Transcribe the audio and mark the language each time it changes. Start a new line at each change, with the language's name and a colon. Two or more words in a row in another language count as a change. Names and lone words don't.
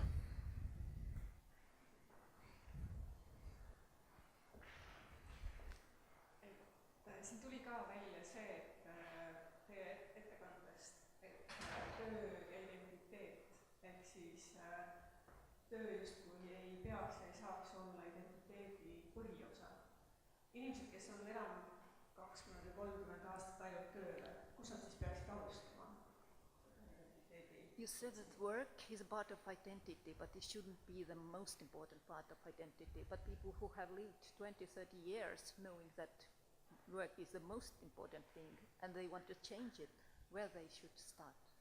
Estonian: Siin tuli ka välja see, et teie ettekandest, et töö ja identiteet, ehk siis töö justkui ei peaks ja ei saaks olla identiteedi põhiosa. Inimesed, kes on enam 20 või 30 aastat ainult tööle, kus nad siis peaksid alustama?
English: You said that work is a part of identity, but it shouldn't be the most important part of identity. But people who have lived 20, 30 years knowing that work is the most important thing and they want to change it, where they should start?